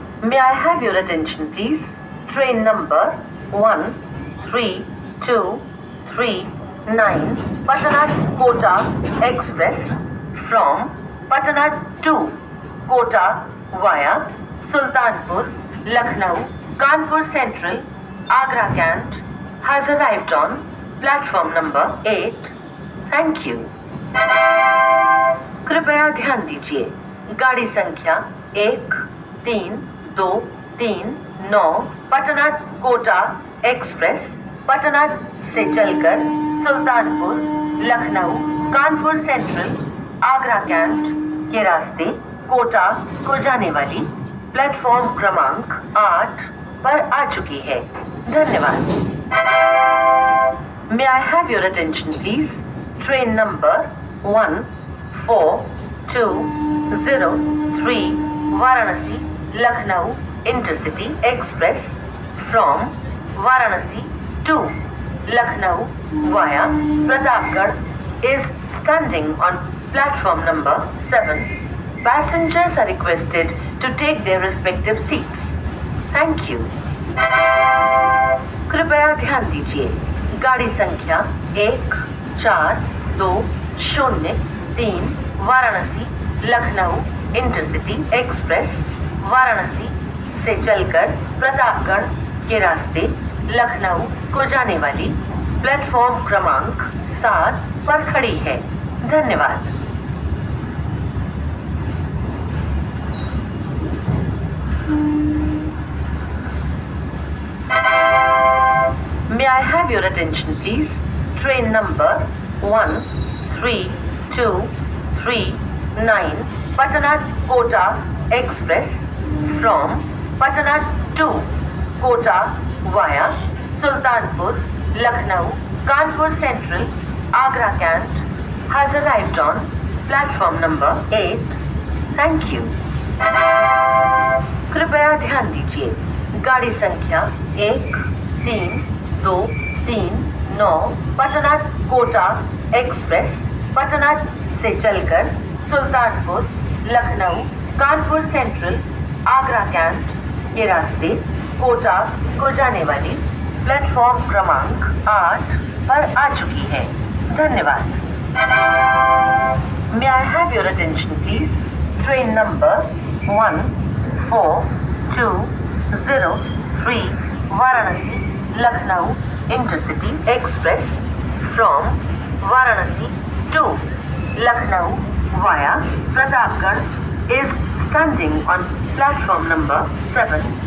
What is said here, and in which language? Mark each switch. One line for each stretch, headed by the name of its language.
English: May I have your attention please? Train number 1329 Patna Kota Express from Patna to Kota via Sultanpur, Lucknow, Kanpur Central, Agra Cant has arrived on platform number 8. Thank you.
Hindi: कृपया ध्यान दीजिए, गाड़ी संख्या 1329 Patna Kota express Patna से चलकर Sultanpur, Lucknow, Kanpur central, Agra cantt के रास्ते कोटा को जाने वाली प्लेटफॉर्म क्रमांक 8 पर आ चुकी है। धन्यवाद।
English: May I have your attention please? Train number 1420 Varanasi Lucknow Intercity Express from Varanasi to Lucknow via Pratapgarh is standing on platform number 7. Passengers are requested to take their respective seats. Thank you.
Hindi: कृपया ध्यान दीजिए, गाड़ी संख्या 1420 Varanasi Lucknow intercity express Varanasi से चलकर प्रतापगढ़ के रास्ते लखनऊ को जाने वाली प्लेटफॉर्म क्रमांक 7 पर खड़ी है। धन्यवाद।
English: attention please. Train number 13239 Patna Kota Express from Patna to Kota via Sultanpur, Lucknow, Kanpur Central, Agra Cant has arrived on platform number 8. Thank you.
Hindi: कृपया ध्यान दीजिए, गाड़ी संख्या 1323 पटना कोटा एक्सप्रेस पटना से चलकर सुल्तानपुर, लखनऊ, कानपुर सेंट्रल, आगरा कैंट के रास्ते कोटा को जाने वाली प्लेटफॉर्म क्रमांक 8 पर आ चुकी है। धन्यवाद।
English: May I have your attention please? Train number 1420 Varanasi, Lucknow Intercity Express from Varanasi to Lucknow via Pratapgarh is standing on platform number 7.